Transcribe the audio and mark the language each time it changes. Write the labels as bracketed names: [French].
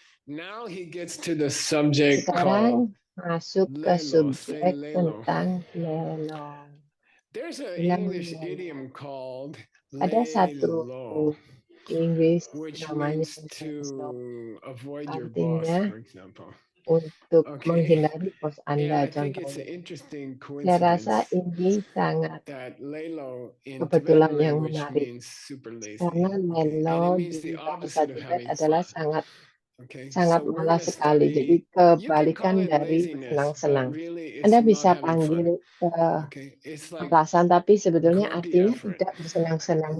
[English] Now he gets to the subject [Indonesian] called masuk ke subjek tentang lelo. [English] There's an English idiom called [Indonesian] ada satu Inggris namanya [English] avoid your boss, for example. [Indonesian] Untuk menghindari bos Anda, contohnya. Saya rasa ini sangat kebetulan yang menarik. Karena Lelo di bahasa Tibet adalah sangat malas sekali. Jadi kebalikan dari senang-senang. Anda bisa panggil alasan, tapi sebetulnya artinya tidak bersenang-senang.